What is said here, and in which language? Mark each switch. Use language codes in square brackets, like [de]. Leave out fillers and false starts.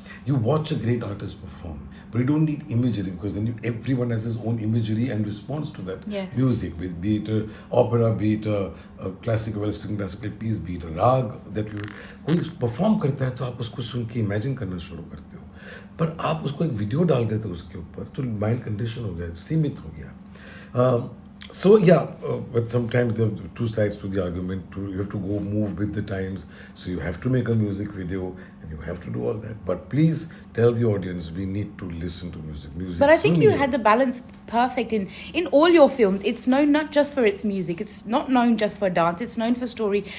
[en] You watch a great artist perform, but you don't need imagery, because then everyone has his own imagery and responds to that music, with be it opera, be it a classical, western classical piece, be it a rag that [hi] कोई perform करता है तो आप उसको सुन के imagine करना शुरू करते हो। पर आप उसको एक वीडियो डाल देते हो उसके ऊपर, तो माइंड कंडीशन हो गया, सीमित हो गया। [en] So yeah, but sometimes there are 2 sides to the argument. You have to go move with the times. So you have to make a music video, and you have to do all that. But please tell the audience we need to listen to music. But I think you had the balance perfect in all your films. It's known not just for its music. It's not known just for dance. It's known for story.